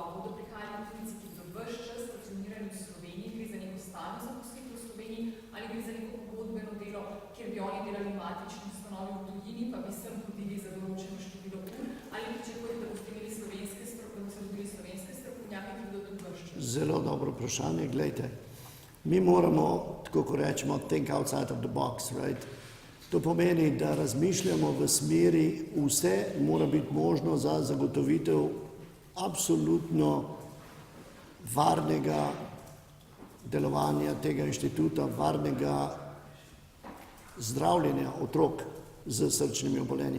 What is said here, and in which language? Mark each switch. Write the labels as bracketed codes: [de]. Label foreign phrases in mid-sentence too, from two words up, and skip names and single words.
[sl] Bodo prihajali tujci, ki so ves čas stacionirani v Sloveniji, gre za neko stalno zaposlitev v Sloveniji ali gre za neko pogodbeno delo, kjer bi oni delali matični ustanovi v tujini, pa bi sem hodili za določeno število ur, ali pričakujete, da boste imeli slovenske strokovnjake, ki bodo tudi ves čas? Zelo dobro vprašanje, glejte. Mi moramo, tako ko rečemo, [en] think outside of the box, right? [sl] To pomeni, da razmišljamo v smeri, vse mora biti možno za zagotovitev absolutno varnega delovanja tega inštituta, varnega zdravljenja otrok z srčnimi obolenji.